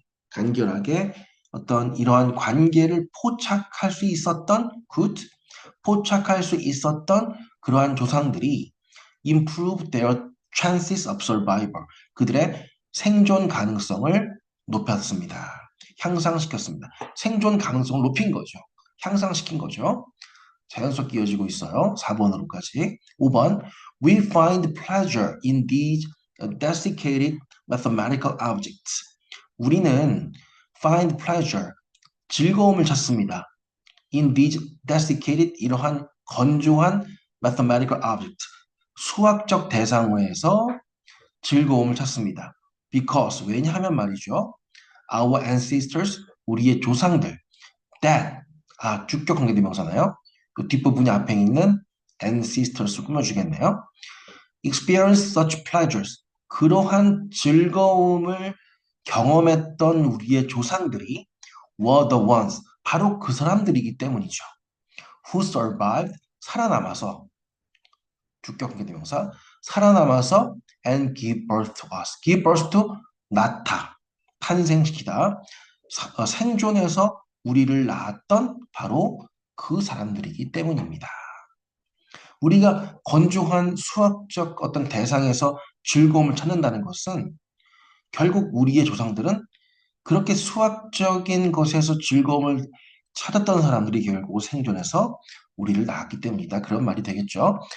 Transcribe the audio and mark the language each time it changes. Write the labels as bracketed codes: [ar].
[ko] 간결하게 어떤 이러한 관계를 포착할 수 있었던 포착할 수 있었던 그러한 조상들이 [en] improve their chances of survival. [ko] 그들의 생존 가능성을 높였습니다. 향상시켰습니다. 생존 가능성을 높인 거죠. 향상시킨 거죠. 자연스럽게 이어지고 있어요. 4번으로까지. 5번. [en] We find pleasure in these desiccated mathematical objects. [ko] 우리는 [en] find pleasure, [ko] 즐거움을 찾습니다. [en] In these desiccated, [ko] 이러한 건조한 [en] mathematical object, [ko] 수학적 대상에서 즐거움을 찾습니다. [en] Because, [ko] 왜냐하면 말이죠. [en] Our ancestors, [ko] 우리의 조상들, that, 주격 관계대명사나요? 그 뒷부분이 앞에 있는 ancestors 꾸며주겠네요. [en] Experience such pleasures, [ko] 그러한 즐거움을 경험했던 우리의 조상들이 [en] were the ones, [ko] 바로 그 사람들이기 때문이죠. [en] Who survived, [ko] 살아남아서, 주격 관계대명사, 살아남아서 [en] and give birth to us. give birth to, [ko] 낳다, 탄생시키다, 생존해서 우리를 낳았던 바로 그 사람들이기 때문입니다. 우리가 건조한 수학적 어떤 대상에서 즐거움을 찾는다는 것은 결국 우리의 조상들은 그렇게 수학적인 것에서 즐거움을 찾았던 사람들이 결국 생존해서 우리를 낳았기 때문이다. 그런 말이 되겠죠.